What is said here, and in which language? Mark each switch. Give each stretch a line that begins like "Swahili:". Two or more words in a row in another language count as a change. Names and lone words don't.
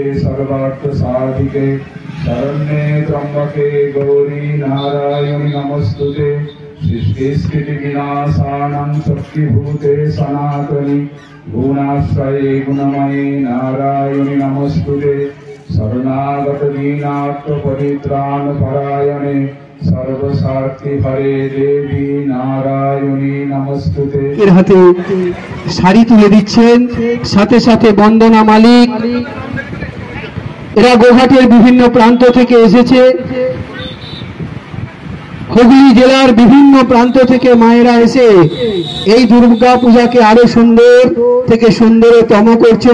Sanskrit: सर्वार्थ साधिके शरण्ये त्र्यंबके गौरी नारायणी नमस्तुते सृष्टि विनाशानं शक्तिभूते सनातनी गुणाश्रये गुणमये नारायणी नमस्तुते शरणागत दीनार्थ परित्राण परायणे सर्वसार्थी हरे देवी नारायणी नमस्तुते।
Bangla: এর হাতে শাড়ি তুলে দিচ্ছেন, সাথে সাথে বন্দনা মালিক। এরা গোঘাটের বিভিন্ন প্রান্ত থেকে এসেছে, হুগলি জেলার বিভিন্ন প্রান্ত থেকে মায়েরা এসে এই দুর্গা পূজাকে আরো সুন্দর থেকে সুন্দরতম করছেন।